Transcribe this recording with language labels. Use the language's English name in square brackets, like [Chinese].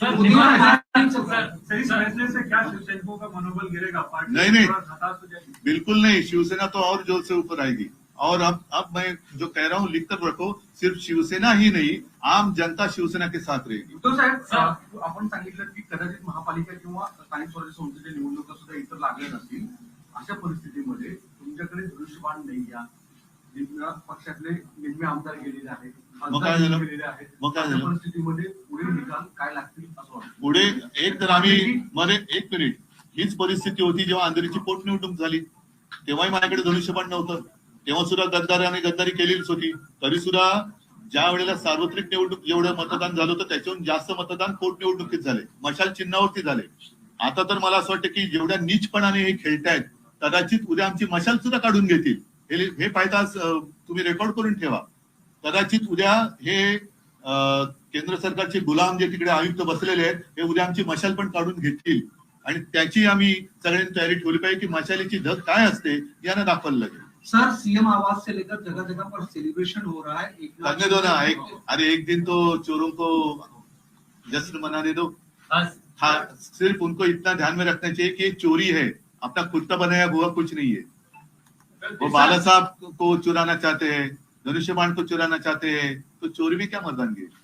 [Hindi] इस फैसले से क्या शिवसैनिकों का मनोबल गिरेगा? पार्टी नहीं, हताश हो जाएगी? बिल्कुल नहीं. शिवसेना तो और जोर से ऊपर आएगी. और अब मैं जो कह रहा हूँ लिख कर रखो, सिर्फ शिवसेना ही नहीं, आम जनता शिवसेना के साथ रहेगी. [Marathi] तो साहेब, आपण सांगितलं की कदाचित महापालिका किंवा स्थानिक स्वराज्य संस्थेच्या निवडणुका सुद्धा इतर लागल्या नसतील. अशा परिस्थितीमध्ये तुमच्याकडे धनुष्यबाण नाही, या पक्षातले निम्मे आमदार गेलेले आहेत, खासदार गेलेले आहेत. अशा परिस्थितीमध्ये पुढे निकाल काय लागतील असं वाटतं? पुढे एक तर आम्ही एक मिनिट, हीच परिस्थिती होती जेव्हा अंधेरीची पोटनिवडणूक झाली, तेव्हाही माझ्याकडे धनुष्यबाण नव्हतं. तेव्हा सुद्धा गद्दारी केलेलीच होती. तरी सुद्धा ज्या वेळेला सार्वत्रिक निवडणूक जेवढं मतदान झालं होतं त्याच्याहून जास्त मतदान पोटनिवडणुकीत झाले, मशाल चिन्हावरती झाले. आता तर मला असं वाटतं की जेवढ्या नीचपणाने हे खेळतायत, कदाचित उद्या आमची मशाल सुद्धा काढून घेतील. हे पायदा तुम्ही रेकॉर्ड करून ठेवा. कदाचित उद्या हे केंद्र सरकारचे गुलाम जे तिकडे आयुक्त बसलेले आहेत, हे उद्या आमची मशाल पण काढून घेतील. आणि त्याची आम्ही सगळ्यांनी तयारी ठेवली पाहिजे की मशालीची धग काय असते यानं दाखवलं लागेल. [Hindi] सर, सीएम आवास से लेकर जगह जगह पर सेलिब्रेशन हो रहा है. करने दो ना, एक दिन तो चोरों को जश्न मनाने दो. हाँ, सिर्फ उनको इतना ध्यान में रखना चाहिए कि ये चोरी है, अपना खुद का बनाया हुआ कुछ नहीं है. वो बाला साहब को चुराना चाहते हैं, धनुष्यबाण को चुराना चाहते हैं, तो चोरी में क्या मर्दानगी.